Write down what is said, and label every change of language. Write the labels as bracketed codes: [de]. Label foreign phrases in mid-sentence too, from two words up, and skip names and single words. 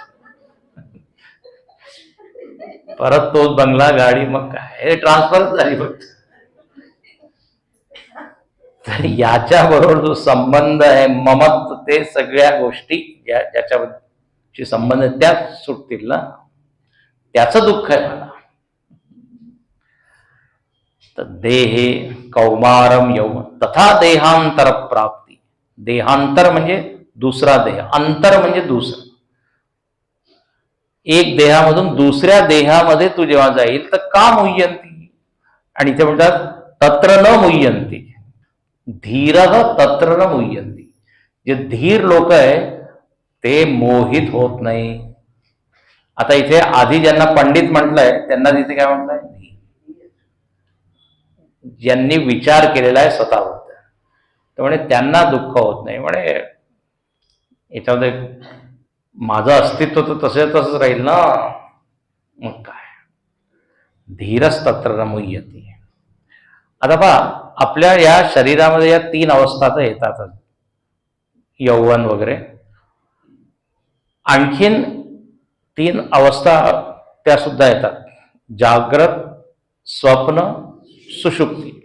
[mr] परत तोच बंगला, गाडी, मग काय ट्रान्सफर झाली फक्त. तर याच्या बरोबर जो संबंध आहे, ममत्व, ते सगळ्या गोष्टी ज्याच्याशी संबंध त्याच सुटतील ना, त्याचं दुःख आहे मला. [sa] तर देहे कौमारम यौवन तथा देहांतर प्राप्ती. [mr] देहांतर म्हणजे दुसरा देह, अंतर म्हणजे दुसरं. एक देहामधून दुसऱ्या देहामध्ये तू जेव्हा जाईल तर का मुह्यंती. आणि इथे म्हणतात [sa] तत्र न मुह्यंती, धीरः तत्र न मुह्यंती. [mr] जे धीर लोक आहे ते मोहित होत नाही. आता इथे आधी ज्यांना पंडित म्हटलंय त्यांना तिथे काय म्हटलंय, ज्यांनी विचार केलेला आहे स्वतःबद्दल. तर म्हणे त्यांना दुःख होत नाही. म्हणे याच्यामध्ये माझं अस्तित्व तर तसंच राहील ना. मग काय, [sa] धीरच तत्र न मुह्यति. [mr] आता पहा, आपल्या या शरीरामध्ये या 3 अवस्था तर येतातच, यौवन वगैरे. आणखीन 3 अवस्था त्या सुद्धा येतात, जाग्रत, स्वप्न, सुषुप्ती.